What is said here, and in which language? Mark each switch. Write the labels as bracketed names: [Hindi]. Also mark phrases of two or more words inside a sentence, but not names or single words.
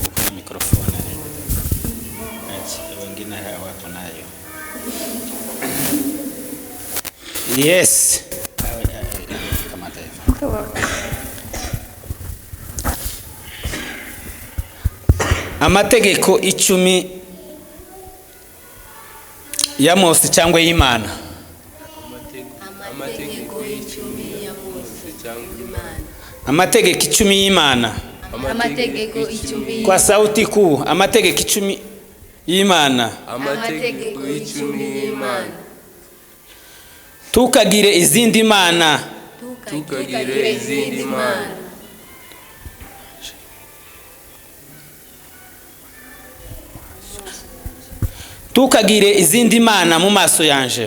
[Swahili] mikrofoni wengine hawapo nayo. Yes. [Kinyarwanda] Amategeko 10 ya Mose cyangwa y'Imana. amategeko 10 ya Mose cyangwa Imana. Amategeko 10 y'Imana. Amategeko 10 [Swahili] Kwa sauti kuu, [Kinyarwanda] amategeko 10 y'Imana. amategeko 10 y'Imana. Tukagire izindi mana. Tukagire izindi mana. Tukagire izindi mana mu maso yanje.